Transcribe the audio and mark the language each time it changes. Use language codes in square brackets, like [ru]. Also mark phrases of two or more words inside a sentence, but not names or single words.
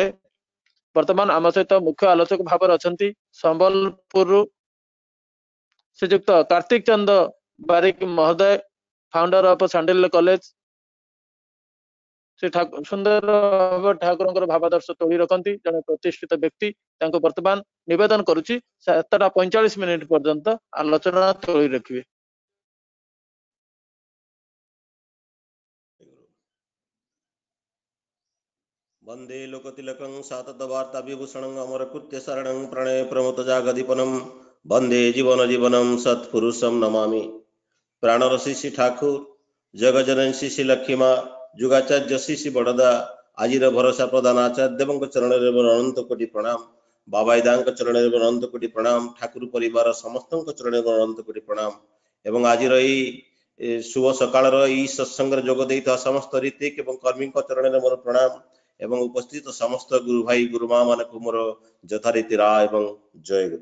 [or] ବର୍ତ୍ତମାନ ଆମ ସହିତ ମୁଖ୍ୟ ଆଲୋଚକ ଭାବରେ ଅଛନ୍ତି ସମ୍ବଲପୁରରୁ ଶ୍ରୀଯୁକ୍ତ କାର୍ତ୍ତିକ ଚନ୍ଦ୍ର ବାରିକ ମହୋଦୟ, [en] founder of [or] ସାଣ୍ଡିଲ କଲେଜ। ସେ ସୁନ୍ଦର ଭାବରେ ଠାକୁରଙ୍କର ଭାବାଦର୍ଶ ତୋଳି ରଖନ୍ତି, ଜଣେ ପ୍ରତିଷ୍ଠିତ ବ୍ୟକ୍ତି। ତାଙ୍କୁ ବର୍ତ୍ତମାନ ନିବେଦନ କରୁଛି 7:45 ପର୍ଯ୍ୟନ୍ତ ଆଲୋଚନା ତୋଳି ରଖିବେ। [sa] वंदे लोकतिलकं साततवार्ता विभूषणं अमरकृत्य शरणं प्रणय प्रमुत जागदीपनं वंदे जीवन जीवनं सत्पुरुषं नमामि। [or] ପ୍ରାଣର ଶ୍ରୀ ଠାକୁର, ଜଗଜନନ ଶ୍ରୀ ଲକ୍ଷ୍ମୀମା, ଯୁଗାଚାର୍ଯ୍ୟ ଶ୍ରୀ ବଡ଼ଦା, ଆଜିର ଭରସା ପ୍ରଧାନ ଆଚାର୍ଯ୍ୟ ଦେବଙ୍କ ଚରଣରେ ମୋର ଅନନ୍ତ କୋଟି ପ୍ରଣାମ। ବାବାଇଦାଙ୍କ ଚରଣରେ ମୋର ଅନନ୍ତ କୋଟି ପ୍ରଣାମ। ଠାକୁର ପରିବାର ସମସ୍ତଙ୍କ ଚରଣରେ ମୋର ଅନନ୍ତ କୋଟି ପ୍ରଣାମ। ଏବଂ ଆଜିର ଏଇ ଶୁଭ ସକାଳର ଏଇ ସତ୍ସଙ୍ଗରେ ଯୋଗ ଦେଇଥିବା ସମସ୍ତ ରୀତିକ ଏବଂ କର୍ମୀଙ୍କ ଚରଣରେ ମୋର ପ୍ରଣାମ। ଏବଂ ଉପସ୍ଥିତ ସମସ୍ତ ଗୁରୁ ଭାଇ ଗୁରୁମା ମାନଙ୍କୁ ମୋର ଯଥାରୀତି ରା ଏବଂ ଜୟ ଗୁରୁ।